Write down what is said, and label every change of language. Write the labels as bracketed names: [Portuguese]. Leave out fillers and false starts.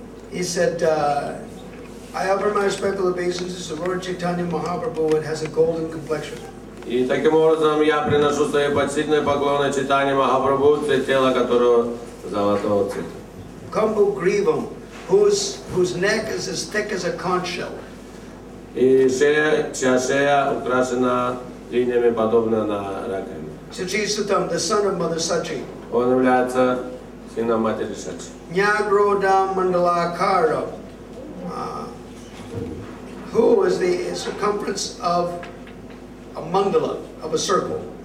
[English] He said, I offer my respectful obeisances to Lord Chaitanya Mahaprabhu. It has a golden complexion. [Russian] И таким образом я приношу свои почтительные поклоны Чайтанье Махапрабху, цвет тела которого золотого цвета. [Sanskrit] Kambo Grivam, [English] whose neck is as thick as a conch shell. [Russian] И чья шея украшена линиями, подобно на раковину. [Sanskrit] Sachi Sutam, [English] the son of Mother Sachi. [Russian] Он является сыном матери Сачи. [Sanskrit] Nyagroda Mandalakara, [English] who is the circumference of a mandala, of a circle.